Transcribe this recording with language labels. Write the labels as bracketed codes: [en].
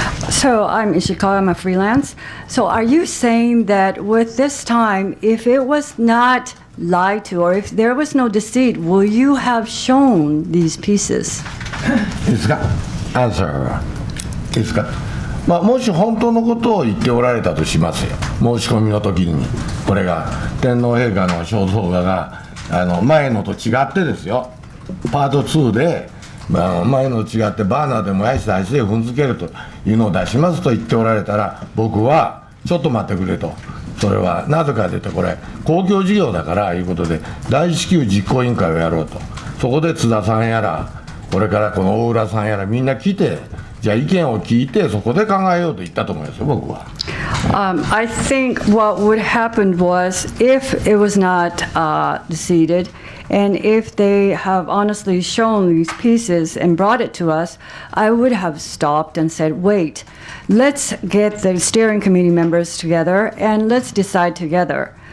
[en] So I'm Ishikawa, I'm a freelance. So are you saying that with this time, if it was not lied to or if there was no deceit, will you have shown these pieces? [ja] いいですか？ [en] Answer. [ja] いいですか、もし本当のことを言っておられたとしますよ、申し込みの時に、これが天皇陛下の肖像画が前のと違ってですよ、パート2で、前のと違ってバーナーで燃やして足で踏んづけるというのを出しますと言っておられたら、僕はちょっと待ってくれと、それはなぜかというと、これ公共事業だからいうことで第一級実行委員会をやろうと、そこで津田さんやらこれからこの大浦さんやらみんな来て、じゃあ意見を聞いてそこで考えようと言ったと思いますよ、僕は。 [en] I think what would happen was if it was not deceived, and if they have honestly shown these pieces and brought it to us, I would have stopped and said, wait, let's get the steering committee members together and let's decide together.